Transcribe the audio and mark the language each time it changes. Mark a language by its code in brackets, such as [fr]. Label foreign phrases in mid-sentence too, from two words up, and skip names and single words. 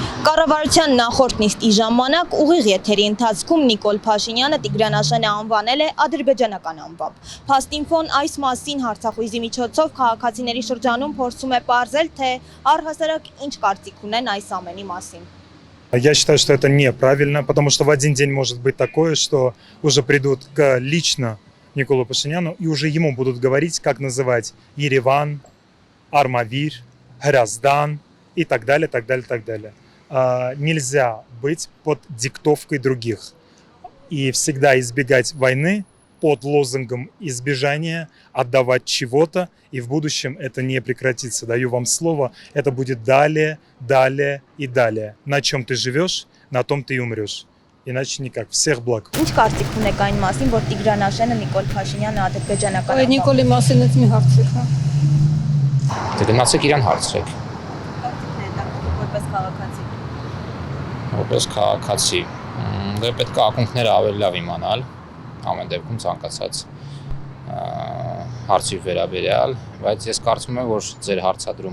[hy] Կառավարության նախորդ նիստի ժամանակ ուղիղ եթերի ընթացքում Նիկոլ Փաշինյանը Տիգրան անվանել է ադրբեջանական անվամբ։ Փաստինֆոն այս մասին հարցախույզի միջոցով քաղաքացիների շրջանում փորձում է պարզել, թե առհասարակ ինչ կարծիք ունեն այս ամենի մասին։ [ru] Я считаю, что это неправильно, потому что в один день может быть такое, что уже придут лично Николу Пашиняну и уже ему будут говорить, как называть Ереван, Армавир, Гряздан и так далее, так далее, так далее. Нельзя быть под диктовкой других и всегда избегать войны под лозунгом избежания, отдавать чего-то, и в будущем это не прекратится. Даю вам слово, это будет далее, далее и далее. На чем ты живешь, на том ты и умрешь. Иначе никак. Всех благ. [hy] Ինչ կարծիք ունեք այն մասին, որ Տիգրան Աշենը Նիկոլ Փաշինյանը ադրբեջանական Այդ Նիկոլի մասին էս մի հարցեք, հա։ Դե գնացեք իրան հարցրեք։ Որպես քաղաքացի։ Որպես քաղաքացի, դե պետք է ակունքները ավելի լավ իմանալ, ամեն դեպքում ցանկացած հարցի վերաբերյալ, բայց ես կարծում եմ, որ ձեր հարցադրումը,